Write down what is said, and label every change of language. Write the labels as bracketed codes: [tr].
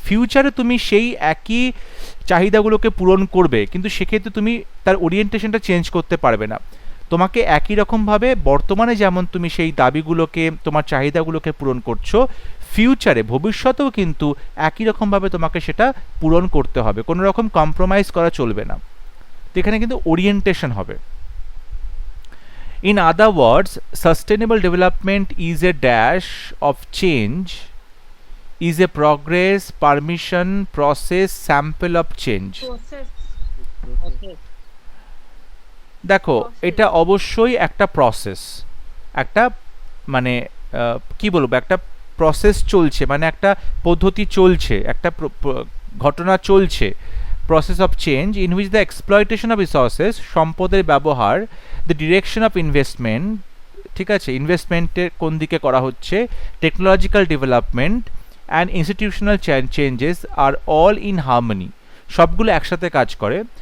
[bn] ফিউচারে তুমি সেই একই চাহিদাগুলোকে পূরণ করবে, কিন্তু সেক্ষেত্রে তুমি তার ওরিয়েন্টেশনটা চেঞ্জ করতে পারবে না। তোমাকে একই রকমভাবে বর্তমানে যেমন তুমি সেই দাবিগুলোকে, তোমার চাহিদাগুলোকে পূরণ করছো, ফিউচারে, ভবিষ্যতেও কিন্তু একই রকমভাবে তোমাকে সেটা পূরণ করতে হবে, কোনো রকম কম্প্রোমাইজ করা চলবে না। তো এখানে কিন্তু ওরিয়েন্টেশন হবে। [en] In other words, sustainable development is a dash of change, is a progress, permission, process, sample of change. Process. Okay. [bn] দেখো, [en] Process. [bn] এটা অবশ্যই একটা প্রসেস, একটা মানে কি বলবো, একটা প্রসেস চলছে, মানে একটা পদ্ধতি চলছে, একটা ঘটনা চলছে, [en] process of change in which the exploitation of resources, [bn] সম্পদের ব্যবহার, [en] the direction of investment, [bn] ঠিক আছে, ইনভেস্টমেন্টের কোন দিকে করা হচ্ছে, [en] technological development and institutional changes are all in harmony, [bn] সবগুলো একসাথে কাজ করে।